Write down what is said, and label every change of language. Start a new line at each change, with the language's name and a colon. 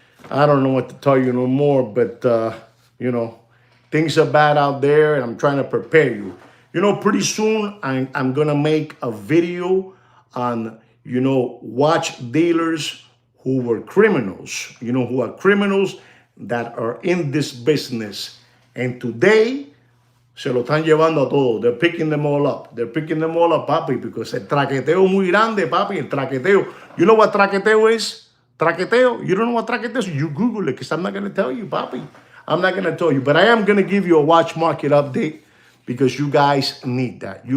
English: I don't know what to tell you no more, but, you know, things are bad out there, and I'm trying to prepare you. You know, pretty soon, I'm going to make a video on, you know, watch dealers who were criminals, you know, who are criminals that are in this business. And today,
Spanish: se lo están llevando a todos.
English: They're picking them all up. They're picking them all up, papi, because
Spanish: el traqueteo es muy grande, papi, el traqueteo.
English: You know what traqueteo is? Traqueteo? You don't know what traqueteo is? You Google it, because I'm not going to tell you, papi. I'm not going to tell you. But I am going to give you a watch market update, because you guys need that.